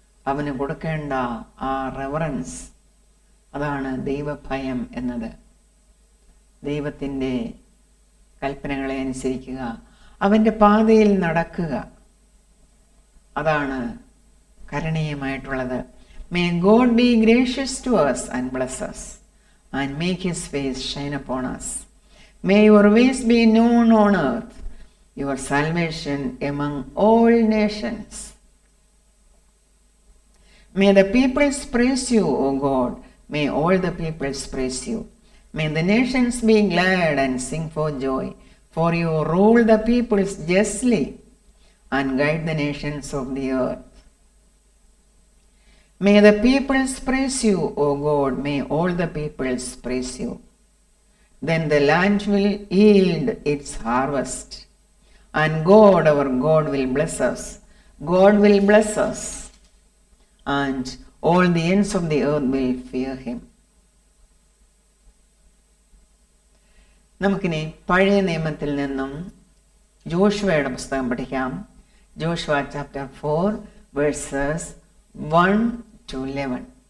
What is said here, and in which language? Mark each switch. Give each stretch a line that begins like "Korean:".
Malayalam: അവന് കൊടുക്കേണ്ട ആ റെവറൻസ്, അതാണ് ദൈവഭയം എന്നത്. ദൈവത്തിൻ്റെ കൽപ്പനകളെ അനുസരിക്കുക, അവൻ്റെ പാതയിൽ നടക്കുക, അതാണ് കരണീയമായിട്ടുള്ളത്.
English: May God be gracious to us and bless us and make his face shine upon us. May your ways be known on earth, your salvation among all nations. May the peoples praise you, O God. May all the peoples praise you. May the nations be glad and sing for joy, for you rule the peoples justly and guide the nations of the earth. May the peoples praise you, O God. May all the peoples praise you. Then the land will yield its harvest, and God, our God, will bless us. God will bless us, and all the ends of the earth will fear him.
Malayalam: നമുക്കിനി പഴയ നിയമത്തിൽ നിന്നും ജോഷുവയുടെ പുസ്തകം പഠിക്കാം.
English: Joshua chapter 4 verses 1 to 11.